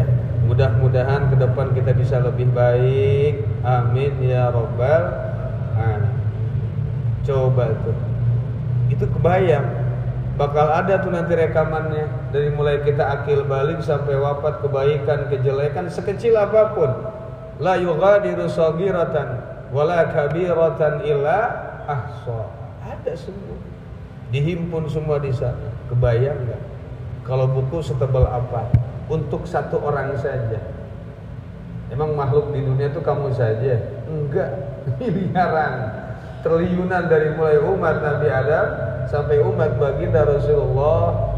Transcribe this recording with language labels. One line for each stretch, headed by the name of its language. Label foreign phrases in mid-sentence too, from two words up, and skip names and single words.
Indonesian: Mudah-mudahan ke depan kita bisa lebih baik,
Arabic: آمين يا رب العالمين.
Indonesian: Coba tuh, itu kebayang. Bakal ada tuh nanti rekamannya, dari mulai kita akil balik sampai wafat, kebaikan, kejelekan sekecil apapun.
Arabic: لا يغادر صغيرة ولا كبيرة إلا أحصى.
Indonesian: Ada semua. Dihimpun semua di sana. Kebayang enggak? Kalau buku setebal apa? Untuk 1 orang saja. Emang makhluk di dunia itu kamu saja? Enggak, miliaran, triliunan, dari mulai umat Nabi Adam sampai umat baginda Rasulullah.